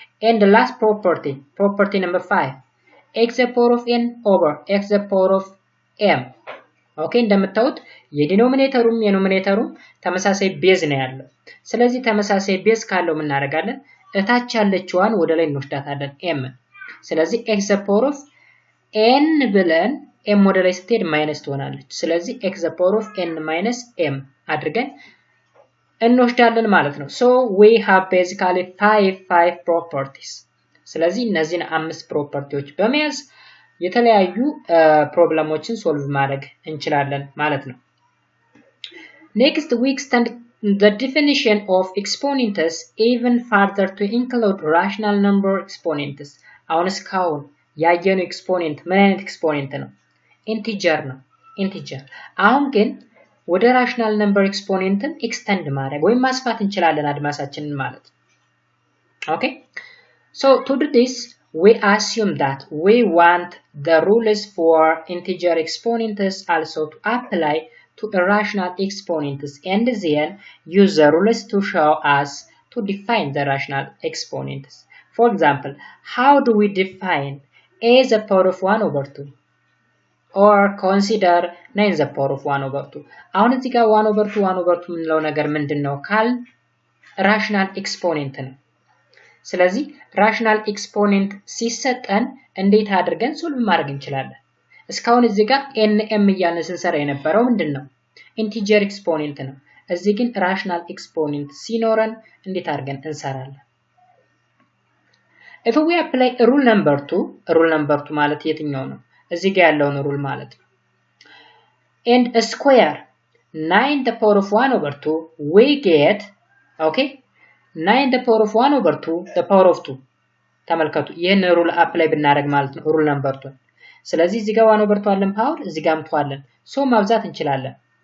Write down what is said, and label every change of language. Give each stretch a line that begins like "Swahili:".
English: and the last property number 5 x the power of n over x the power of m
Amharic: okay እንደምታዩት የዲኖሚኔተሩም የኑሚኔተሩም ተመሳሳይ ቤዝ ነው ያለው ስለዚህ ተመሳሳይ ቤዝ ካለው ምን እናደርጋለን እታች ያለችዋን ወደ ላይ እንወስዳታለን m ስለዚህ x the power of n ብለን m ወደ ላይ ስትሄድ ማይነስ ትሆናለች ስለዚህ x the power of n minus m አድርገን እንወስዳለን ማለት ነው።
English: so we have basically five properties
Amharic: ስለዚህ እነዚህን 5 ፕሮፐርቲዎች በመያዝ የተለያዩ ፕሮብሌሞችን ሶልቭ ማድረግ እንችላለን ማለት ነው።
English: next we extend the definition of exponents even further to include rational number exponents
Amharic: አሁን እስካሁን ያየነው ኤክስፖኔንት ምን አይነት ኤክስፖኔንት ነው? ኢንቲጀር ነው። ኢንቲጀር አሁን ግን ወደ ራሽናል ነምበር ኤክስፖኔንትን ኤክስተንድ ማድረግ ወይም ማስፋት እንችላለን አድማሳችንን ማለት ነው። ኦኬ
English: so to do this we assume that we want the rules for integer exponents also to apply to irrational exponents and then use the rules to show us to define the rational exponents. For example, how do we define a the power of 1 over 2 or consider 9 the power of 1 over 2?
Amharic: አሁን እዚህ ጋር 1 over 2 1 over 2 ምንለው ነገር ምንድነው ካል ራሽናል ኤክስፖኔንት ነው። ስለዚህ ራሽናል ኤክስፖኔንት ሲሰጠን እንዴት አድርገን ሶልቭ ማድረግ እንችላለን? እስካሁን እዚህ ጋር nm እያልን ስንሰራ የነበረው ምንድነው? ኢንቲጀር ኤክስፖኔንት ነው። እዚህ ግን ራሽናል ኤክስፖኔንት ሲኖረን እንዴት አድርገን እንሰራለን?
English: if we apply rule number 2
Amharic: ማለት የትኛው ነው? እዚህ ጋር ያለውን ሩል ማለት ነው።
English: and a square 9 the power of 1 over 2 we get okay 9 the power of 1 over 2 the power of 2
Amharic: ተመልከቱ ይሄን ሩል አፕላይ ብናደርግ ማለት ነው ሩል ነምበር 2 ስለዚህ እዚህ ጋር 1 over 2 አለን ፓወር እዚህ ጋር 2 አለን ሶ ማብዛት እንችላለን